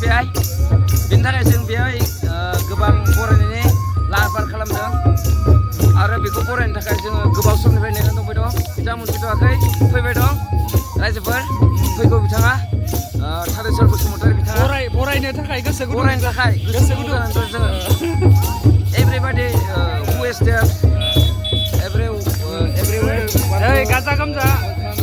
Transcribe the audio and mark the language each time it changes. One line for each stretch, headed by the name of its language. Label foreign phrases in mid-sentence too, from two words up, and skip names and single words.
Bodo: बेहाय बेनि थाखाय जों बेहाय गोबां बरायनायनि लाहार फाहार खालामदों आरो बेखौ बरायनो थाखाय जोङो गोबाव समनिफ्राय नेनानै दंबाय दं बिथाङा मोनफैथ'वाखै फैबाय दं रायजोफोर फैगौ बिथाङा थानेस्वर बसुमतारी बिथाङा बरायनो थाखाय गोसो गुदुं
English: जोङो everybody who is there everywhere
Bodo: गाजा गोमजा